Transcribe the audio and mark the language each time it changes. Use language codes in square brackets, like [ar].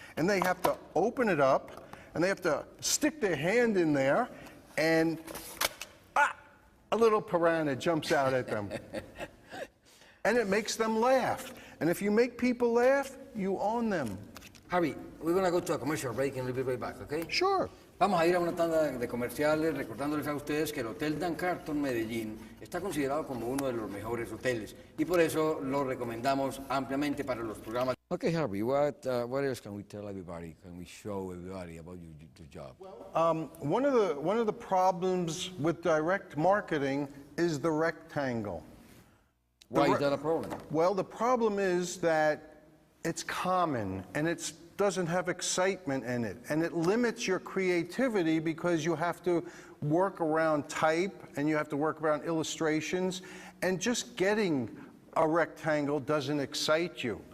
[en] And they have to open it up, and they have to stick their hand in there, and a little piranha jumps out at them. And it makes them laugh. And if you make people laugh, you own them. Javi, we're going to go to a commercial break and we'll be right back, okay? Sure. [es] Vamos a ir a una tanda de comerciales, recordándoles a ustedes que el Hotel Dan Carton Medellín está considerado como uno de los mejores hoteles y por eso lo recomendamos ampliamente para los programas. [en] Okay, Harvey, what else can we tell everybody? Can we show everybody about your job? One of the problems with direct marketing is the rectangle. Why is that a problem? Well, the problem is that it's common and it doesn't have excitement in it, and it limits your creativity because you have to work around type and you have to work around illustrations, and just getting a doesn't excite you.